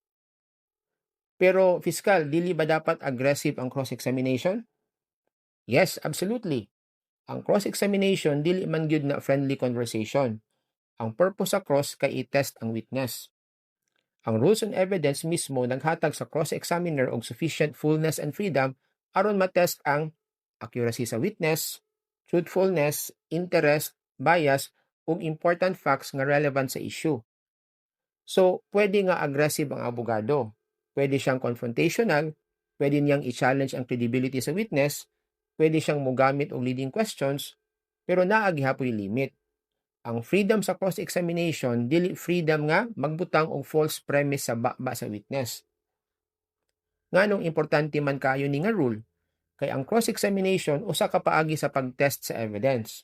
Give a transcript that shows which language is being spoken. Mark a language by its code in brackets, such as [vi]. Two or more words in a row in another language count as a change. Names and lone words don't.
[ceb] Pero fiscal, dili ba dapat aggressive ang cross-examination? [en] Yes, absolutely. [ceb] Ang cross-examination dili man gyud na [en] friendly conversation. [ceb] Ang purpose sa cross kay i-test ang witness. Ang [en] rules on evidence [ceb] mismo naghatag sa cross-examiner og [en] sufficient fullness and freedom [ceb] aron matest ang accuracy sa [en] witness, truthfulness, interest, bias, [ceb] ug [en] important facts [ceb] nga relevant sa issue. So, pwede nga aggressive ang abogado. Pwede siyang confrontational, pwede niyang i-challenge ang credibility sa witness, pwede siyang mogamit og [en] leading questions, [ceb] pero naa gihapoy limit. Ang freedom sa cross-examination dili freedom nga magbutang og false premise sa baba sa witness. Nganong importante man kaayo ni nga rule? Kay ang cross-examination usa ka paagi sa pagtest sa evidence.